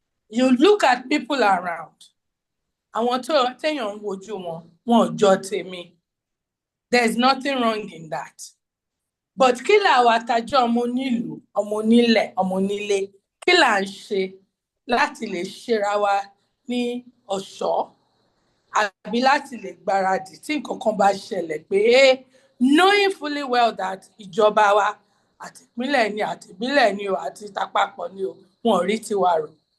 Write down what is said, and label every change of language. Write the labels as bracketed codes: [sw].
[en] You look at people around. [yo] Àwọn téèyàn ń wojú wọn ò jọ tèmi. [en] There's nothing wrong in that. But [yo] kí làwa tájọ́ ọmọ onílùú, ọmọ onílẹ̀, ọmọ onílé, kí là ń ṣe láti lè ṣera wa ní ọ̀ṣọ́ àbí láti lè gbáradì tí nǹkan kan bá ṣẹlẹ̀ pé [en] knowing fully well that [yo] ìjọba wa àti ìpínlẹ̀ ni àti ìbílẹ̀ ni o àti ìtàpapọ̀ ni o, wọn ò rí tiwa rò.